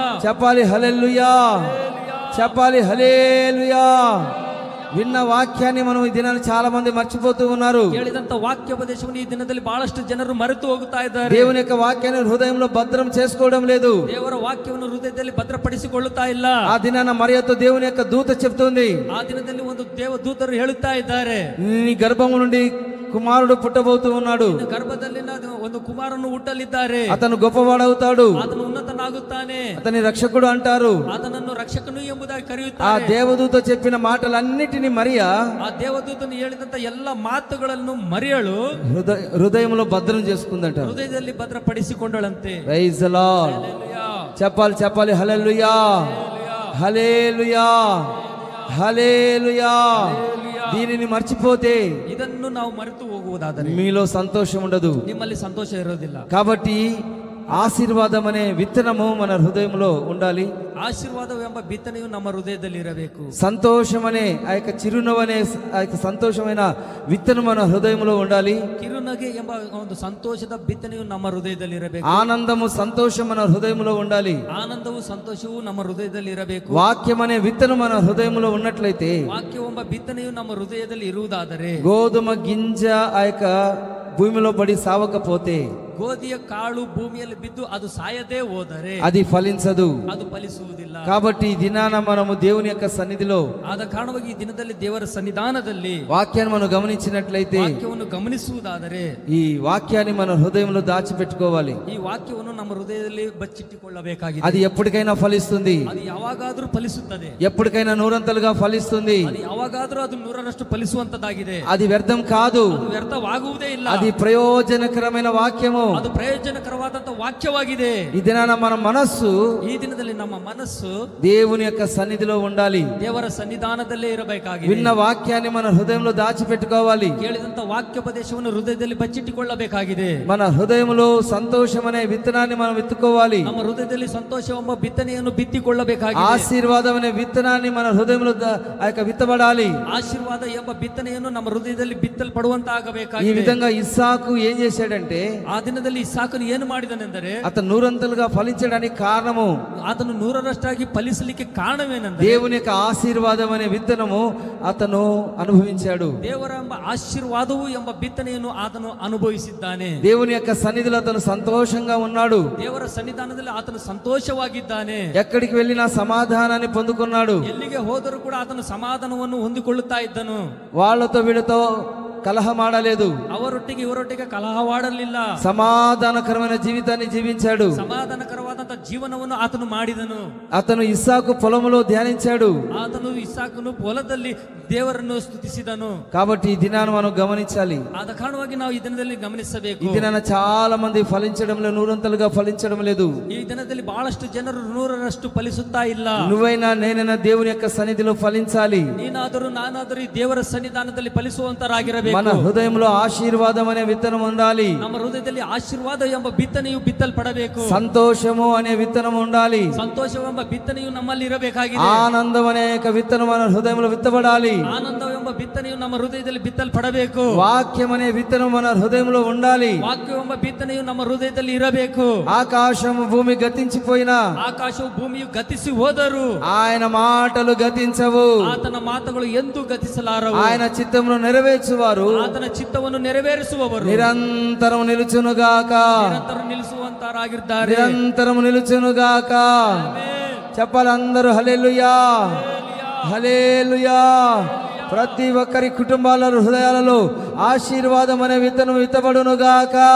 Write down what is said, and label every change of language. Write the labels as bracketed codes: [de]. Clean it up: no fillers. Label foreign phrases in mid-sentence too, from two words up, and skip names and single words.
[te] చెప్పాలి హల్లెలూయా. చెప్పాలి హల్లెలూయా. విన్న వాక్యాన్ని మనం ఈ దినాన్ని చాలా మంది మర్చిపోతూ ఉన్నారు. [kn] ಕೇಳಿದಂತ ವಾಕ್ಯೋಪದೇಶವನ್ನು ಈ ದಿನದಲ್ಲಿ ಬಹಳಷ್ಟು ಜನರು ಮರೆತು ಹೋಗುತ್ತಾ ಇದ್ದಾರೆ. [te] దేవుని యొక్క వాక్యాన్ని హృదయంలో భద్రం చేసుకోవడం లేదు. [kn] ದೇವರ ವಾಕ್ಯವನ್ನು ಹೃದಯದಲ್ಲಿ ಭದ್ರಪಡಿಸಿಕೊಳ್ಳುತ್ತಾ ಇಲ್ಲ. [te] ఆ దినాన మరియతో దేవుని యొక్క దూత చెప్తుంది, [kn] ಆ ದಿನದಲ್ಲಿ ಒಂದು ದೇವದೂತರು ಹೇಳುತ್ತಾ ಇದ್ದಾರೆ, [te] నీ గర్భము నుండి కుమారుడు పుట్టబోతూ ఉన్నాడు. [kn] ನಿನ್ನ ಗರ್ಭದಲ್ಲಿ ಒಂದು ಕುಮಾರನು ಹುಟ್ಟಲಿದ್ದಾರೆ. [te] అతను గొప్పవాడవుతాడు. [kn] ಆತನು ಉನ್ನತನಾಗುತ್ತಾನೆ. [te] అతని రక్షకుడు అంటారు. [kn] ಆತನನ್ನು ರಕ್ಷಕನು ಎಂಬುದಾಗಿ [te] ఆ [kn] ಕರೆಯುತ್ತಾರೆ. [te] దేవదూత చెప్పిన మాటలన్నిటిని మరియా [kn] ಆ ದೇವದೂತನು ಹೇಳಿದಂತ ಎಲ್ಲ ಮಾತುಗಳನ್ನು ಮರಿಯಳು [te] హృదయంలో భద్రం చేసుకుందంట. [kn] ಹೃದಯದಲ್ಲಿ ಭದ್ರಪಡಿಸಿಕೊಂಡಳಂತೆ. [en] Praise the Lord. [te] హల్లెలూయా. చెప్పాలి చెప్పాలి హల్లెలూయా. హల్లెలూయా. హల్లెలూయా. దీనిని మర్చిపోతే [kn] ಇದನ್ನು ನಾವು ಮರೆತು ಹೋಗುವುದಾದರೆ [te] మీలో సంతోషం ఉండదు. [kn] ನಿಮ್ಮಲ್ಲಿ ಸಂತೋಷ ಇರೋದಿಲ್ಲ. [te] కాబట్టి ఆశీర్వాదం అనే విత్తనము మన హృదయంలో ఉండాలి. [kn] ಆಶೀರ್ವಾದವೆಂಬ ಬಿತ್ತನೆಯು ನಮ್ಮ ಹೃದಯದಲ್ಲಿ ಇರಬೇಕು. [te] సంతోషం అనే ఆ యొక్క చిరునవ్వు అనే ఆ యొక్క సంతోషమైన విత్తనం మన హృదయంలో ఉండాలి. [kn] ಕಿರುನಗೆ ಎಂಬ ಒಂದು ಸಂತೋಷದ ಬಿತ್ತನೆಯು ನಮ್ಮ ಹೃದಯದಲ್ಲಿ ಇರಬೇಕು. [te] ఆనందము సంతోషం మన హృదయంలో ఉండాలి. [kn] ಆನಂದವು ಸಂತೋಷವು ನಮ್ಮ ಹೃದಯದಲ್ಲಿ ಇರಬೇಕು. [te] వాక్యం అనే విత్తనం మన హృదయంలో ఉన్నట్లయితే, [kn] ವಾಕ್ಯವೆಂಬ ಬಿತ್ತನೆಯು ನಮ್ಮ ಹೃದಯದಲ್ಲಿ ಇರುವುದಾದರೆ, [te] గోధుమ గింజ ఆ యొక్క భూమిలో పడి సావకపోతే, [kn] ಗೋಧಿಯ ಕಾಳು ಭೂಮಿಯಲ್ಲಿ ಬಿದ್ದು ಅದು ಸಾಯದೇ ಹೋದರೆ [te] అది ఫలించదు. [kn] ಅದು ಫಲಿಸುವುದಿಲ್ಲ. [te] కాబట్టి ఈ దినాన మనము దేవుని యొక్క సన్నిధిలో [kn] ಆದ ಕಾರಣವಾಗಿ ಈ ದಿನದಲ್ಲಿ ದೇವರ ಸನ್ನಿಧಾನದಲ್ಲಿ [te] వాక్యాన్ని మనం గమనించినట్లయితే, [kn] ವಾಕ್ಯವನ್ನು ಗಮನಿಸುವುದಾದರೆ [te] ఈ వాక్యాన్ని మన హృదయంలో దాచిపెట్టుకోవాలి. [kn] ಈ ವಾಕ್ಯವನ್ನು ನಮ್ಮ ಹೃದಯದಲ್ಲಿ ಬಚ್ಚಿಟ್ಟುಕೊಳ್ಳಬೇಕಾಗಿದೆ. [te] అది ఎప్పటికైనా ఫలిస్తుంది. [kn] ಅದು ಯಾವಾಗಾದ್ರೂ ಫಲಿಸುತ್ತದೆ. [te] ఎప్పటికైనా నూరంతలుగా ఫలిస్తుంది. [kn] ಅದು ಯಾವಾಗಾದ್ರೂ ಅದು 100ರಷ್ಟು ಫಲಿಸುವಂತದ್ದಾಗಿದೆ. [te] అది వ్యర్థం కాదు. [kn] ಅದು ವ್ಯರ್ಥವಾಗುವುದೇ ಇಲ್ಲ. [te] అది ప్రయోజనకరమైన వాక్యము. [kn] ಅದು ಪ್ರಯೋಜನಕರವಾದಂತ ವಾಕ್ಯವಾಗಿದೆ. [te] ఈ దినాన మన మనస్సు [kn] ಈ ದಿನದಲ್ಲಿ ನಮ್ಮ ಮನಸ್ಸು [te] దేవుని యొక్క సన్నిధిలో ఉండాలి. [kn] ದೇವರ ಸನ್ನಿಧಾನದಲ್ಲೇ ಇರಬೇಕಾಗಿದೆ. [te] విన్న వాక్యాన్ని మన హృదయంలో దాచిపెట్టుకోవాలి. [kn] ಕೇಳಿದಂತ ವಾಕ್ಯೋಪದೇಶವನ್ನು ಹೃದಯದಲ್ಲಿ ಬಚ್ಚಿಟ್ಟುಕೊಳ್ಳಬೇಕಾಗಿದೆ. [te] మన హృదయంలో సంతోషం అనే విత్తనాన్ని మనం విత్తుకోవాలి. [kn] ನಮ್ಮ ಹೃದಯದಲ್ಲಿ ಸಂತೋಷವೆಂಬ ಬಿತ್ತನೆಯನ್ನು ಬಿತ್ತಿಕೊಳ್ಳಬೇಕಾಗಿದೆ. [te] ఆశీర్వాదం అనే విత్తనాన్ని మన హృదయంలో ఆ యొక్క విత్తబడాలి. [kn] ಆಶೀರ್ವಾದ ಎಂಬ ಬಿತ್ತನೆಯನ್ನು ನಮ್ಮ ಹೃದಯದಲ್ಲಿ ಬಿತ್ತಲ್ಪಡುವಂತ [te] ఈ [kn] ಆಗಬೇಕಾಗಿದೆ. [te] విధంగా ఇస్సాకు ఏం చేశాడంటే, [kn] ಆ ದಿನದಲ್ಲಿ ಇಸಾಕನು ಏನು ಮಾಡಿದನೆಂದರೆ, [te] అతను నూరంతలుగా ఫలించడానికి కారణము [kn] ಆತನು 100ರಷ್ಟಾಗಿ ಫಲಿಸಲಿಕ್ಕೆ ಕಾರಣವೇನೆಂದರೆ, [te] దేవుని యొక్క ఆశీర్వాదం అనే విత్తనము అతను అనుభవించాడు. [kn] ದೇವರ ಎಂಬ ಆಶೀರ್ವಾದವು ಎಂಬ ಬಿತ್ತನೆಯನ್ನು ಆತನು ಅನುಭವಿಸಿದ್ದಾನೆ. [te] దేవుని యొక్క సన్నిధిలో అతను సంతోషంగా ఉన్నాడు. [kn] ದೇವರ ಸನ್ನಿಧಾನದಲ್ಲಿ ಆತನು ಸಂತೋಷವಾಗಿದ್ದಾನೆ. [te] ఎక్కడికి వెళ్ళినా సమాధానాన్ని పొందుకున్నాడు. [kn] ಎಲ್ಲಿಗೆ ಹೋದರೂ ಕೂಡ ಆತನು ಸಮಾಧಾನವನ್ನು ಹೊಂದಿಕೊಳ್ಳುತ್ತಾ ಇದ್ದನು. [te] వాళ్ళతో వీళ్ళతో కలహమాడలేదు. [kn] ಅವರೊಟ್ಟಿಗೆ ಇವರೊಟ್ಟಿಗೆ ಕಲಹವಾಡಲಿಲ್ಲ. [te] సమాధానకరమైన జీవితాన్ని జీవించాడు. [kn] ಸಮಾಧಾನಕರವಾದಂತ ಜೀವನವನ್ನು ಆತನು ಮಾಡಿದನು. [te] అతను ఇస్సాకు పొలములో ధ్యానించాడు. [kn] ಆತನು ಇಸಾಕನು ಹೊಲದಲ್ಲಿ ದೇವರನ್ನು ಸ್ತುತಿಸಿದನು. [te] కాబట్టి ఈ దినాన్ని మనం గమనించాలి. [kn] ಆದ ಕಾರಣವಾಗಿ ನಾವು ಈ ದಿನದಲ್ಲಿ ಗಮನಿಸಬೇಕು. [te] ఈ దినాన చాలా మంది ఫలించడంలో నూరంతలుగా ఫలించడం లేదు. [kn] ಈ ದಿನದಲ್ಲಿ ಬಹಳಷ್ಟು ಜನರು 100ರಷ್ಟು ಫಲಿಸುತ್ತಾ ಇಲ್ಲ. [te] నువ్వైనా నేనైనా దేవుని యొక్క సన్నిధిలో ఫలించాలి. [kn] ನೀನಾದರೂ ನಾನಾದರೂ ಈ ದೇವರ ಸನ್ನಿಧಾನದಲ್ಲಿ ಫಲಿಸುವಂತರಾಗಿರಬೇಕು. [te] మన హృదయంలో ఆశీర్వాదం అనే విత్తనం ఉండాలి. [kn] ನಮ್ಮ ಹೃದಯದಲ್ಲಿ ಆಶೀರ್ವಾದ ಎಂಬ ಬಿತ್ತನೆಯು ಬಿತ್ತಲ್ಪಡಬೇಕು. [te] సంతోషము అనే విత్తనం ఉండాలి. [kn] ಸಂತೋಷವೆಂಬ ಬಿತ್ತನೆಯು ನಮ್ಮಲ್ಲಿ ಇರಬೇಕಾಗಿದೆ. [te] ఆనందం అనే యొక్క విత్తనం మన హృదయంలో విత్తబడాలి. [kn] ಆನಂದವೆಂಬ ಬಿತ್ತನೆಯು ನಮ್ಮ ಹೃದಯದಲ್ಲಿ ಬಿತ್ತಲ್ಪಡಬೇಕು. [te] వాక్యం అనే విత్తనం మన హృదయంలో ఉండాలి. [kn] ವಾಕ್ಯವೆಂಬ ಬಿತ್ತನೆಯು ನಮ್ಮ ಹೃದಯದಲ್ಲಿ ಇರಬೇಕು. [te] ఆకాశము భూమి గతించిపోయినా, [kn] ಆಕಾಶವು ಭೂಮಿಯು ಗತಿಸಿ ಹೋದರು [te] ఆయన మాటలు గతించవు. [kn] ಆತನ ಮಾತುಗಳು ಎಂದೂ ಗತಿಸಲಾರವು. [te] ఆయన చిత్తమును నెరవేర్చువారు [kn] ಆತನ ಚಿತ್ತವನ್ನು ನೆರವೇರಿಸುವವರು [te] నిరంతరం నిలుచునుగాక. [kn] ನಿರಂತರ ನಿಲ್ಲಿಸುವಂತರಾಗಿದ್ದಾರೆ. [te] నిరంతరం నిలుచునుగాక. చెప్పాలి అందరూ హల్లెలూయా, హల్లెలూయా. ప్రతి ఒక్కరి కుటుంబాల హృదయాలలో ఆశీర్వాదం అనే విత్తనం విత్తబడునుగాక.